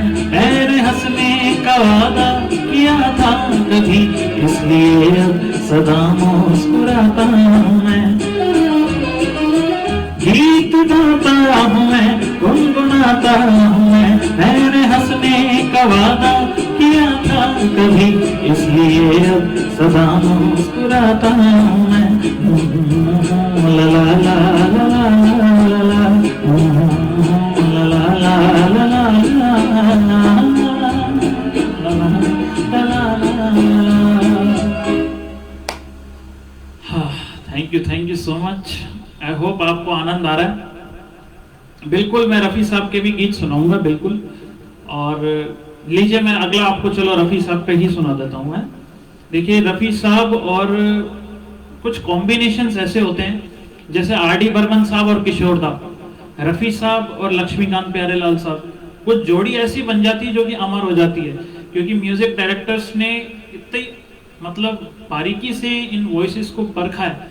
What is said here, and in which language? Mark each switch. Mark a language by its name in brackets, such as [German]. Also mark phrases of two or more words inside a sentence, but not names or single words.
[Hindi] मैंने हंसने का वादा किया था कभी, इसलिए अब सदा मुस्कुराता हूँ मैं। गीत गाता हूँ मैं, गुनगुनाता हूँ मैं। मैंने हंसने का वादा किया था कभी, इसलिए अब सदा मुस्कुराता हूँ मैं। ला ला ला ला ला ला ला ला ला। [English] thank you so much. I hope [Hindi] आपको आनंद आ रहा है। बिल्कुल मैं रफ़ी साहब के भी गीत सुनाऊंगा बिल्कुल। और लीजिए मैं अगला आपको चलो रफ़ी साहब का ही सुना देता हूँ मैं। देखिए रफ़ी साहब और कुछ कॉम्बिनेशंस ऐसे होते हैं, जैसे आर.डी. बर्मन साहब और किशोर दा, रफ़ी साहब और लक्ष्मीकांत प्यारेलाल साहब, कुछ जोड़ी ऐसी बन जाती है जो कि अमर हो जाती है, क्योंकि [English] music directors [Hindi] ने इतनी मतलब बारीकी से इन वॉइसेस को परखा है।